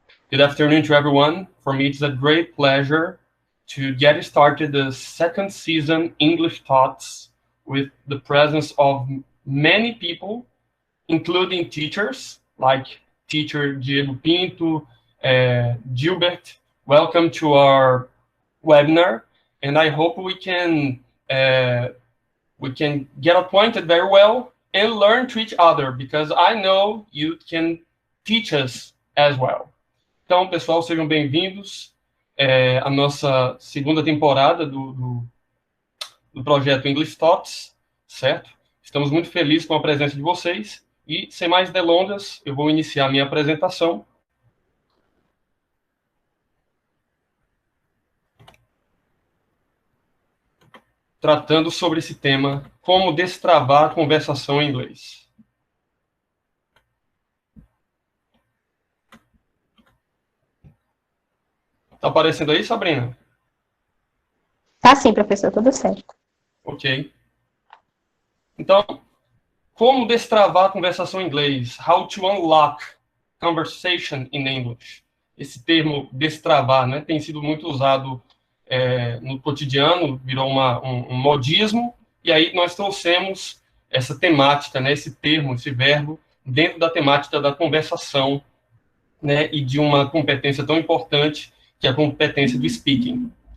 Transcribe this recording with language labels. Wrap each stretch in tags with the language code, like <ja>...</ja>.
<en>Good afternoon to everyone. For me, it's a great pleasure to get started the second season English Thoughts with the presence of many people, including teachers, like teacher Diego Pinto, Gilbert. Welcome to our webinar, and I hope we can get acquainted very well and learn to each other, because I know you can teach us as well.</en> <pt>Então, pessoal, sejam bem-vindos à nossa segunda temporada do projeto English Talks, certo? Estamos muito felizes com a presença de vocês e, sem mais delongas, eu vou iniciar minha apresentação. Tratando sobre esse tema, como destravar a conversação em inglês. Tá aparecendo aí, Sabrina? Tá sim, professor, tudo certo. Ok. Então, como destravar a conversação em inglês?</pt> <en>How to unlock conversation in English.</en> <pt>Esse termo destravar, né, tem sido muito usado no cotidiano, virou um modismo, e aí nós trouxemos essa temática, né, esse termo, esse verbo, dentro da temática da conversação, né, e de uma competência tão importante, que é a competência do speaking.</pt>